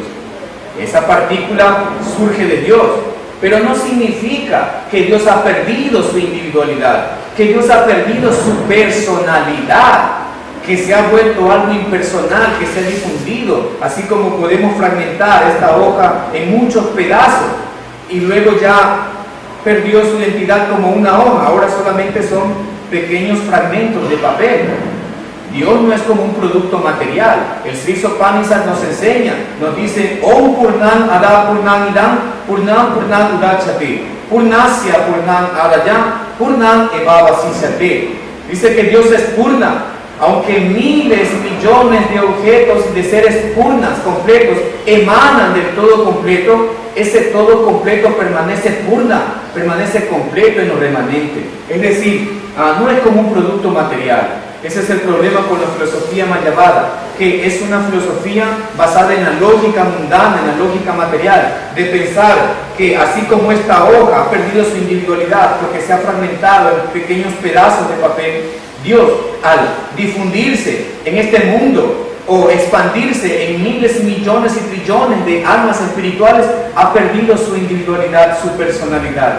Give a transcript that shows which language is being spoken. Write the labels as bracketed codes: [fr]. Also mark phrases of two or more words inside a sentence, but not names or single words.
[es] Esa partícula surge de Dios, pero no significa que Dios ha perdido su individualidad, que Dios ha perdido su personalidad, que se ha vuelto algo impersonal, que se ha difundido, así como podemos fragmentar esta hoja en muchos pedazos y luego ya perdió su identidad como una hoja, ahora solamente son pequeños fragmentos de papel. Dios no es como un producto material. El Sri Upanishad nos enseña, nos dice, [sa] Om Purnan Ada Purnan Idam Purnan Purnan Udachate Purnasya Purnan Adayam Purnan Evavasisyate. [es] Dice que Dios es Purna, aunque miles, millones de objetos y de seres purnas, completos, emanan del todo completo, ese todo completo permanece purna, permanece completo en lo remanente. Es decir, no es como un producto material. Ese es el problema con la filosofía mayavada, que es una filosofía basada en la lógica mundana, en la lógica material, de pensar que así como esta hoja ha perdido su individualidad porque se ha fragmentado en pequeños pedazos de papel, Dios, al difundirse en este mundo o expandirse en miles y millones y trillones de almas espirituales, ha perdido su individualidad, su personalidad.